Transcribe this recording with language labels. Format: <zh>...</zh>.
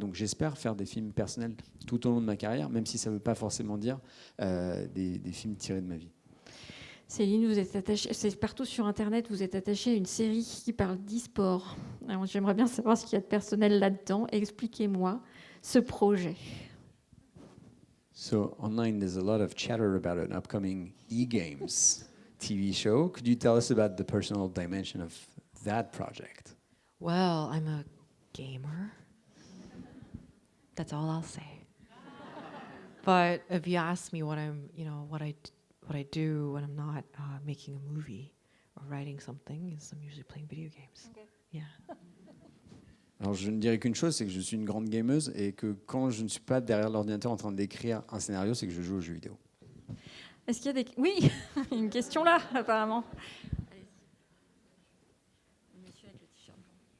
<fr>Donc j'espère faire des films personnels tout au long de ma carrière, même si ça ne veut pas forcément dire des films tirés de ma vie. Céline, vous êtes attachée, c'est partout sur Internet, vous êtes attachée à une série qui parle d'e-sport. Alors, j'aimerais bien savoir ce qu'il y a de personnel là-dedans. Expliquez-moi ce projet.</fr> <en>So online, there's a lot of chatter about an upcoming e-games TV show. Could you tell us about the personal dimension of that project? Well, I'm a gamer. That's all I'll say. But if you ask me what what I do when I'm not making a movie or writing something, is I'm usually playing video games. Okay. Yeah.</en> <fr>Alors je ne dirais qu'une chose, c'est que je suis une grande gameuse et que quand je ne suis pas derrière l'ordinateur en train d'écrire un scénario, c'est que je joue aux jeux vidéo. Est-ce qu'il y a des... Oui, une question là, apparemment. Monsieur avec le t-shirt blanc.</fr>